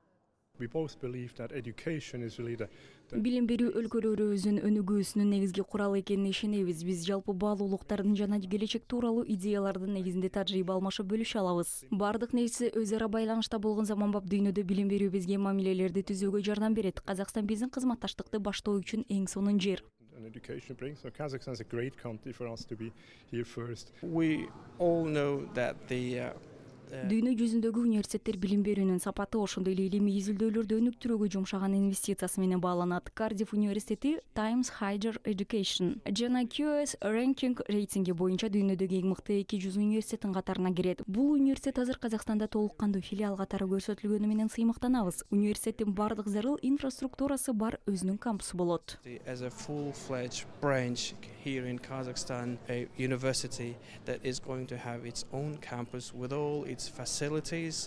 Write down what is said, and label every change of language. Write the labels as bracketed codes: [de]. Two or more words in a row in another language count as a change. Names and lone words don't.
[ky] Билим берүү өлкөлөрүбүздүн өнүгүүсүнүн негизги куралы экенине ишенебиз. Биз жалпы баалуулуктардын жана келечек тууралуу идеялардын негизинде тажрыйба алмашып бөлүшө алабыз. Бардык нерсе өз ара байланышта болгон заманбап дүйнөдө билим берүү бизге мамилелерди түзүүгө жардам берет. Казакстан биздин кызматташтыкты баштоо үчүн эң сонун жер. [en] Kazakhstan is a great country for us to be here first. We all know that [ky] Дүйнө жүзүндөгү университеттер билим берүүнүн сапаты ошондой эле илимий изилдөөлөрдү өнүктүрүүгө жумшаган инвестициясы менен бааланат. Кардифф университети Times Higher Education жана QS Ranking рейтинги боюнча дүйнөдөгү эң мыкты 200 университеттин катарына кирет. Бул университет азыр Казакстанда толук кандуу филиал катары көрсөтүлгөнү менен сыймыктанабыз. Университеттин бардык зарыл инфраструктурасы бар өзүнүн кампусу болот. [en] As a full-fledged branch here in Kazakhstan, a university that is going to have its own campus with all its facilities.